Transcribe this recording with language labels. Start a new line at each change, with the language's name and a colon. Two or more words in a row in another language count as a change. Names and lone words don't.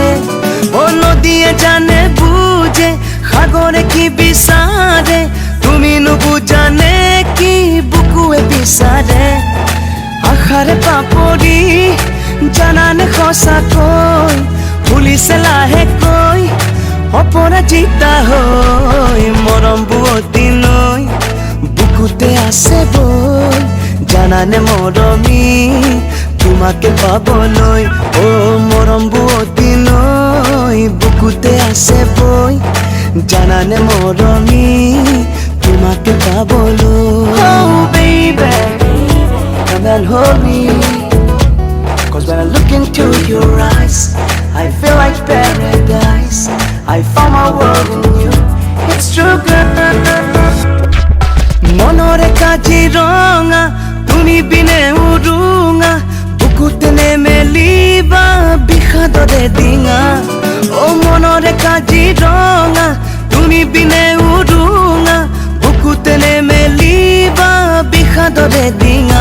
Assamese: ও নদীয়ে জানে বুঝে সাগরে কি বিচারে, তুমি নুবুজানে কি বুকুয়ে বিচারে। আশাৰে পাপৰি জানানে সঁচাকৈ ফুলিছে লাহেকৈ অপৰাজিতা হৈ। মৰম বুৱতী নৈ বুকুতে আছে বৈ, জানানে মৰমী তোমাকে পাবলৈ। ও মৰম বুৱতী নৈ বুকুতে আছে বৈ, জানানে মৰমী তোমাকে পাবলৈ।
English: Oh baby, come and hold me, 'cause when I look into your eyes, I feel like paradise. I found my world in you. It's true, girl.
Assamese: মনৰে কাজিৰঙা তুমি বিনে উৰুঙা, বুকুতে নেমেলিবা বিষাদৰে ডিঙা। ও মনৰে কাজিৰঙা তুমি বিনে উৰুঙা, বুকুতে নেমেলিবা বিষাদৰে ডিঙা।